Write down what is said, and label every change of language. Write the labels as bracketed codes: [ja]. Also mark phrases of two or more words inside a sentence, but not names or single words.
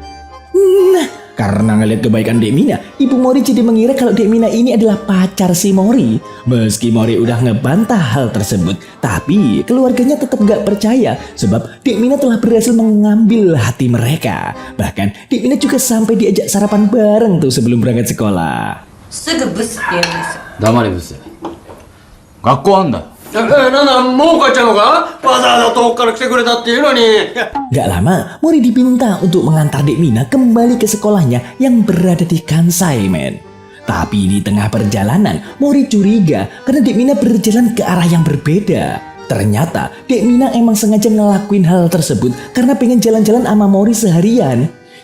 [id] Karena ngeliat kebaikan Dek Mina, Ibu Mori jadi mengira kalau Dek Mina ini adalah pacar si Mori. Meski Mori udah ngebantah hal tersebut, tapi keluarganya tetap gak percaya sebab Dek Mina telah berhasil mengambil hati mereka. Bahkan Dek Mina juga sampai diajak sarapan bareng tuh sebelum berangkat sekolah. [ja] すぐブスって言うんですよ。黙れブス。学校あんだ。なんだ、もう帰っちゃうのか？わざわざ遠くから来てくれたっていうのに。 [id] Gak lama, Mori diminta untuk mengantar Dek Mina kembali ke sekolahnya yang berada di Kansai, men. Tapi di tengah perjalanan, Mori curiga karena Dek Mina berjalan ke arah yang berbeda. Ternyata Dek Mina emang sengaja ngelakuin hal tersebut karena pengen jalan-jalan sama Mori seharian.